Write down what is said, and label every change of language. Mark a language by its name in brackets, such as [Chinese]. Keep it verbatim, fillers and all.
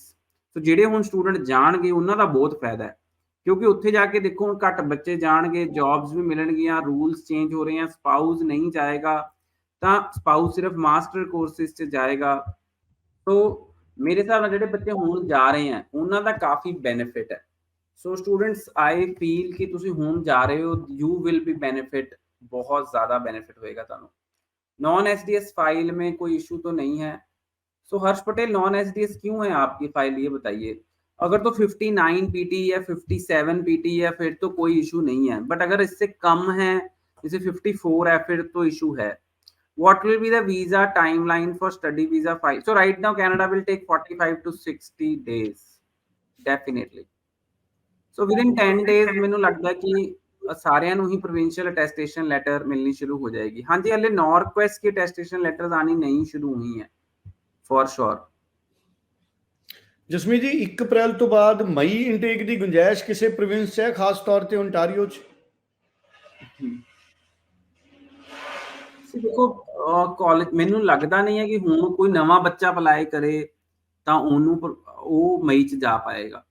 [Punjabi] ਸੋ ਜਿਹੜੇ ਹੁਣ ਸਟੂਡੈਂਟ ਜਾਣਗੇ ਉਹਨਾਂ ਦਾ ਬਹੁਤ ਫਾਇਦਾ ਹੈ, ਕਿਉਂਕਿ ਉੱਥੇ ਜਾ ਕੇ ਦੇਖੋ ਹੁਣ ਘੱਟ ਬੱਚੇ ਜਾਣਗੇ, ਜੌਬਸ ਵੀ ਮਿਲਣਗੀਆਂ, ਰੂਲਸ ਚੇਂਜ ਹੋ ਰਹੇ ਆ, ਸਪਾਊਸ ਨਹੀਂ ਜਾਏਗਾ ਤਾਂ ਸਪਾਊਸ ਸਿਰਫ ਮਾਸਟਰ ਕੋਰਸਿਸ 'ਚ ਜਾਏਗਾ। ਸੋ ਮੇਰੇ ਹਿਸਾਬ ਨਾਲ ਜਿਹੜੇ ਬੱਚੇ ਹੁਣ ਜਾ ਰਹੇ ਆ ਉਹਨਾਂ ਦਾ ਕਾਫੀ ਬੈਨੀਫਿਟ ਹੈ। ਸੋ ਸਟੂਡੈਂਟਸ [English] I feel [Punjabi] ਕਿ ਤੁਸੀਂ ਹੁਣ ਜਾ ਰਹੇ ਹੋ, [English] you will be benefit, [Punjabi] ਬਹੁਤ ਜ਼ਿਆਦਾ ਬੈਨੀਫਿਟ ਹੋਏਗਾ ਤੁਹਾਨੂੰ। [Hindi] Non S D S file में कोई इशू तो नहीं है। सो हर्ष Patel non S D S क्यों है आपकी फाइल, ये बताइए। अगर तो फिफ्टी नाइन पी टी या फिफ्टी सेवन पी टी है फिर तो कोई इशू नहीं है, बट अगर इससे कम है, जैसे फिफ्टी फोर है, फिर तो इशू है। [English] What will be the visa time line for study visa file? So right now Canada will take forty five to sixty days definitely. So within ten days [Hindi] मैंने लगता है कि [Punjabi] ਅ, ਸਾਰਿਆਂ ਨੂੰ ਹੀ ਪ੍ਰੋਵਿੰਸ਼ੀਅਲ ਅਟੈਸਟੇਸ਼ਨ ਲੈਟਰ ਮਿਲनी [Hindi] शुरू हो जाएगी। हाँ जी, हले नॉर्थ क्वेस्ट की अटेस्टेशन लेटर्स आनी नहीं शुरू हुई हैं फॉर श्योर। [Punjabi] ਜਸਮੀਤ ਜੀ ਇੱਕ ਅਪ੍ਰੈਲ ਤੋਂ ਬਾਅਦ ਮਈ ਇਨਟੇਕ ਦੀ ਗੁੰਜਾਇਸ਼ ਕਿਸੇ ਪ੍ਰੋਵਿੰਸ 'ਚ ਹੈ, ਖਾਸ ਤੌਰ ਤੇ ਓਨਟਾਰੀਓ 'ਚ? ਦੇਖੋ ਕਾਲਜ ਮੈਨੂੰ ਲੱਗਦਾ ਨਹੀਂ ਹੈ ਕਿ ਹੁਣ ਕੋਈ ਨਵਾਂ ਬੱਚਾ ਅਪਲਾਈ ਕਰੇ ਤਾਂ ਉਹਨੂੰ ਪਰ- ਉਹ ਮਈ ਚ ਜਾ ਪਾਏਗਾ।